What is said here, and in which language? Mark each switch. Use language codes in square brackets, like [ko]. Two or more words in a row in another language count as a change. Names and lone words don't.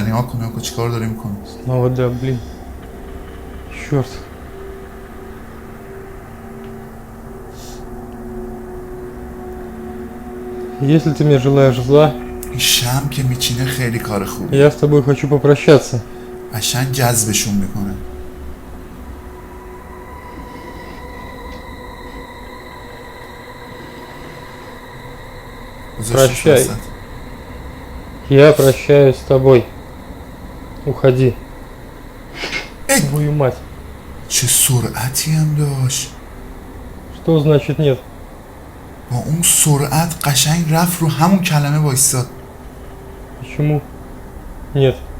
[fa] نگاه کن چی کار داره میکنه. [ru] Снова да, блин. Черт. Если ты мне желаешь зла, [fa] این شم که میچینه خیلی کار خوبه. [ru] я с тобой хочу попрощаться. [fa] قشنگ جذبشون میکنه. [ru] Прощай. Я прощаюсь с тобой. Уходи. Твою мать. [fa] چه سرعتی هم داشت. [ru] Что значит нет? [fa] با اون سرعت قشنگ رفت رو همون کلمه وایستاد. [ru] Почему нет?